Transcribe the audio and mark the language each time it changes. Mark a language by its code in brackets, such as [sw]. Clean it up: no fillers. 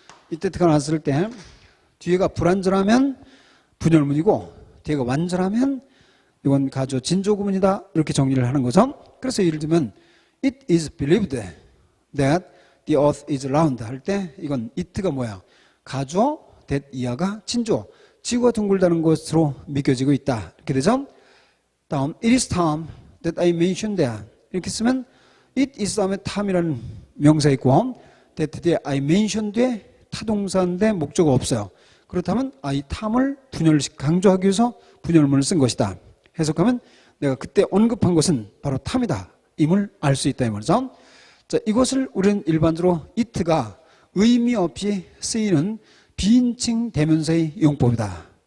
[ko] 이때 가 나왔을 때 뒤에가 불완전하면 분열문이고 뒤에가 완전하면 이건 가주어 진주어 구문이다 이렇게 정리를 하는 거죠. [en] 그래서 예를 들면 it is believed that the earth is round 할 때 이건 it가 뭐야? [ko] 가주어 that 이하가 진주어 지구가 둥글다는 것으로 믿겨지고 있다 이렇게 되죠. 다음 [en] it is time that I mentioned that [ko] 이렇게 쓰면 it is 다음에 time이라는 명사 있고 that 뒤에 I mentioned에 타동사인데 목적어 없어요. 그렇다면 이 탐을 분열 강조하기 위해서 분열문을 쓴 것이다. 해석하면 내가 그때 언급한 것은 바로 탐이다. 임을 알 수 있다 이 말이죠. 자, 이것을 우리는 일반적으로 it가 의미 없이 쓰이는 비인칭 대명사의 용법이다.